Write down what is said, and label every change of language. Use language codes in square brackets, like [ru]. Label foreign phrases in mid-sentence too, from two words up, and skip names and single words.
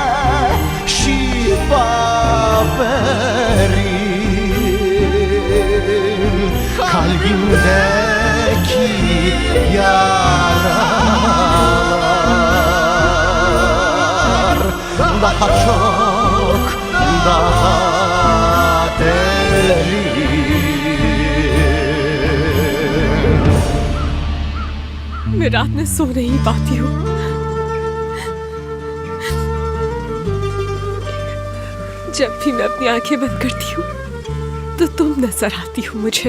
[tr] şifa verin, kalbimdeki yaralar daha çok, daha derin. [hi] मैं रात में सो नहीं पाती हूँ। जब भी मैं अपनी आंखें बंद करती हूँ तो तुम नजर आती हो मुझे।